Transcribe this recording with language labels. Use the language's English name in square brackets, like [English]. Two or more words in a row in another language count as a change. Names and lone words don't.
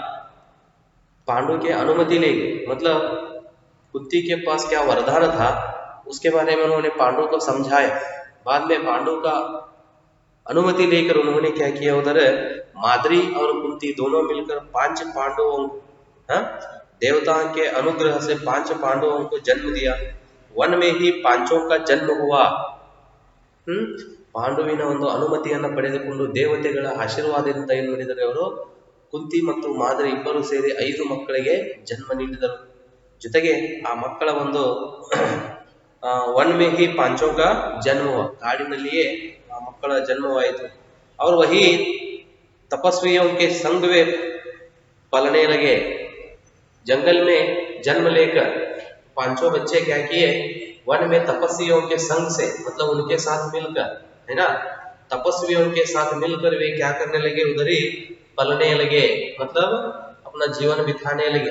[Hindi] पांडु के अनुमति लेके, मतलब कुंती के पास क्या वरदान था उसके बारे में उन्होंने पांडु को समझाया। बाद में पांडु का अनुमति लेकर उन्होंने क्या किया, उधर माद्री और कुंती दोनों मिलकर 5 पांडवों, देवताओं के अनुग्रह से 5 पांडवों को जन्म दिया। वन में ही 5 का जन्म हुआ। [Kannada] ಪಾಂಡುವಿನ ಒಂದು ಅನುಮತಿಯನ್ನು ಪಡೆದುಕೊಂಡು ದೇವತೆಗಳ ಆಶೀರ್ವಾದದಿಂದ ಏನು ಮಾಡಿದರೆ, ಅವರು ಕುಂತಿ ಮತ್ತು ಮಾದ್ರಿ ಇಬ್ಬರು ಸೇರಿ 5 ಮಕ್ಕಳಿಗೆ ಜನ್ಮ ನೀಡಿದರು. ಜೊತೆಗೆ ಆ ಮಕ್ಕಳ ಒಂದು [Hindi] वन में ही 5 का जन्म हुआ, [Kannada] ಕಾಡಿನಲ್ಲಿಯೇ ಆ ಮಕ್ಕಳ ಜನ್ಮವಾಯಿತು. [Hindi] और वही तपस्वियों के संग वे पलने लगे। जंगल में जन्म लेकर 5 बच्चे क्या किए, वन में तपस्वियों के संग से, मतलब उनके साथ मिलकर, है ना, तपस्वियों के साथ मिलकर वे क्या करने लगे, उधर ही पलने लगे, मतलब अपना जीवन बिताने लगे।